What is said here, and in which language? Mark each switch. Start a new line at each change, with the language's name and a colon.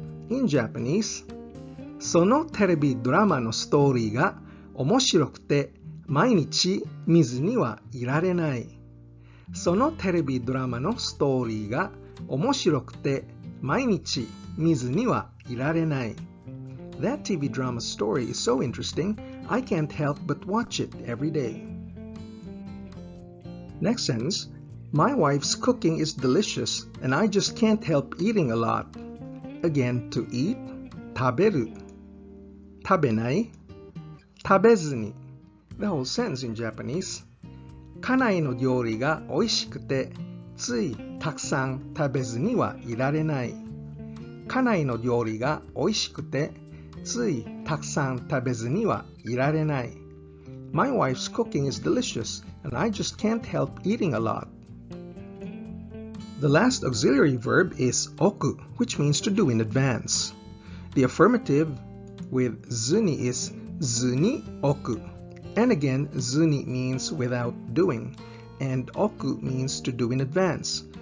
English: In Japanese,
Japanese: そのテレビドラマのストーリーが面白くて毎日見ずにはいられない。そのテレビドラマのストーリーが面白くて毎日見ずにはいられない。
English: That TV drama story is so interesting, I can't help but watch it every day. Next sentence. My wife's cooking is delicious and I just can't help eating a lot. Again, to eat, 食べる。
Japanese: 食べない、食べずに。
English: The whole sentence in Japanese.
Japanese: 家内の料理が美味しくてついたくさん食べずにはいられない。家内の料理が美味しくてついたくさん食べずにはいられない。
English: My wife's cooking is delicious and I just can't help eating a lot. The last auxiliary verb is oku, which means to do in advance. The affirmative with ZU NI is ZU NI OKU. And again, ZU NI means without doing, and oku means to do in advance.